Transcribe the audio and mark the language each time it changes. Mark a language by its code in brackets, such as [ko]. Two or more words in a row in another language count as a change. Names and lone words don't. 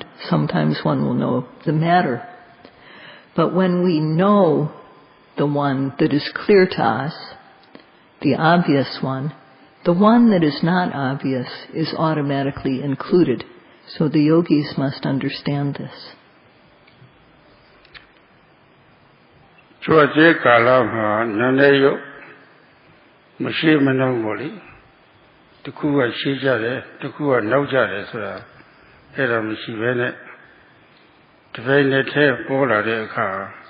[en] Sometimes one will know the matter. But when we know the one that is clear to us, the obvious one, the one that is not obvious is automatically included. So the yogis must understand this. [my] ကျွတ်ကျေကာလမှာနာနေရုပ်မရှိမနှောင်းပေါ့လေတစ်ခုကရှေ့ကြတယ်တစ်ခုကနောက်ကြတယ်ဆိုတာအဲ့ဒါမရှိဘဲနဲ့တစ်ပိုင်းနဲ့ထဲပေါ်လာတဲ့အခါ